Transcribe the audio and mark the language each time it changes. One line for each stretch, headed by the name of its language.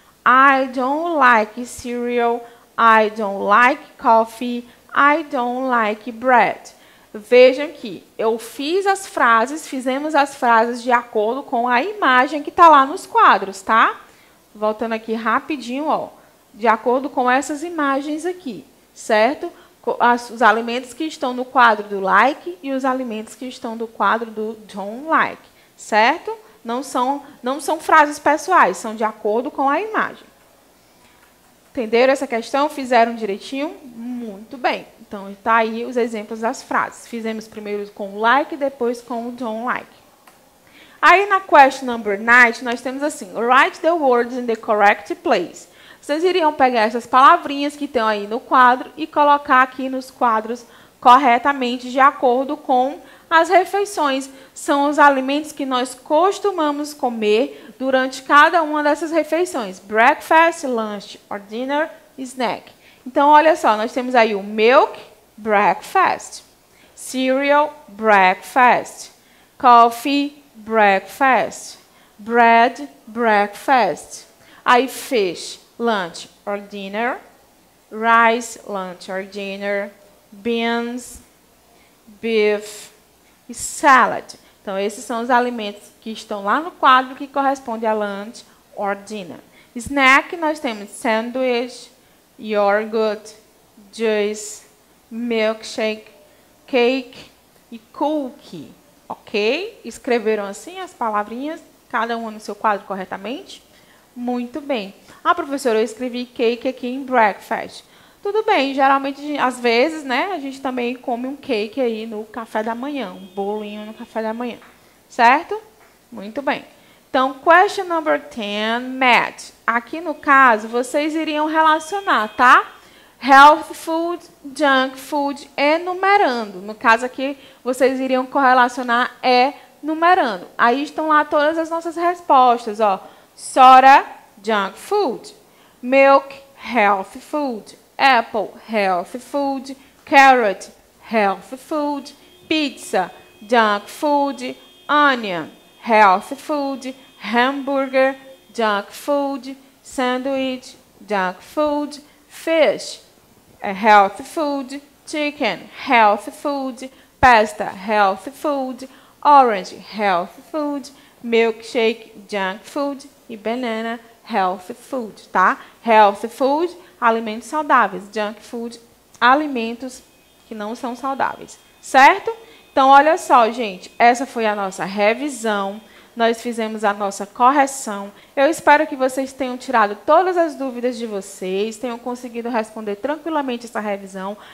English: I don't like cereal. I don't like coffee. I don't like bread.
Portuguese: Vejam que eu fizemos as frases de acordo com a imagem que está lá nos quadros, tá? Voltando aqui rapidinho, ó, de acordo com essas imagens aqui, certo? Os alimentos que estão no quadro do like e os alimentos que estão no quadro do don't like, certo? Não são frases pessoais, são de acordo com a imagem. Entenderam essa questão? Fizeram direitinho? Muito bem. Então, está aí os exemplos das frases. Fizemos primeiro com o like, depois com o don't like. Aí, na question number 9, nós temos assim,
English: write the words in the correct place.
Portuguese: Vocês iriam pegar essas palavrinhas que estão aí no quadro e colocar aqui nos quadros corretamente, de acordo com as refeições. São os alimentos que nós costumamos comer durante cada uma dessas refeições.
English: Breakfast, lunch, or dinner, snack.
Portuguese: Então, olha só, nós temos aí o milk, breakfast.
English: Cereal, breakfast. Coffee, breakfast. Bread, breakfast. Aí, fish, lunch or dinner. Rice, lunch or dinner. Beans, beef e salad.
Portuguese: Então, esses são os alimentos que estão lá no quadro que corresponde a lunch or dinner.
English: Snack,
Portuguese: nós temos
English: sandwich, yogurt, juice, milkshake, cake e cookie. Ok?
Portuguese: Escreveram assim as palavrinhas, cada uma no seu quadro corretamente? Muito bem. Ah, professora, eu escrevi cake aqui em breakfast. Tudo bem, geralmente, às vezes, né, a gente também come um cake aí no café da manhã, um bolinho no café da manhã. Certo? Muito bem.
English: Então, question number 10, math.
Portuguese: Aqui no caso, vocês iriam relacionar, tá?
English: Healthy food, junk food,
Portuguese: enumerando. No caso aqui, vocês iriam correlacionar numerando. Aí estão lá todas as nossas respostas, ó.
English: Soda, junk food. Milk, healthy food. Apple, healthy food. Carrot, healthy food. Pizza, junk food. Onion, healthy food. Hamburger, junk food. Sandwich, junk food. Fish, healthy food. Chicken, healthy food. Pasta, healthy food. Orange, healthy food. Milkshake, junk food. E banana, healthy food, tá?
Portuguese: Healthy food, alimentos saudáveis. Junk food, alimentos que não são saudáveis, certo? Então, olha só, gente, essa foi a nossa revisão. Nós fizemos a nossa correção. Eu espero que vocês tenham tirado todas as dúvidas de vocês, tenham conseguido responder tranquilamente essa revisão.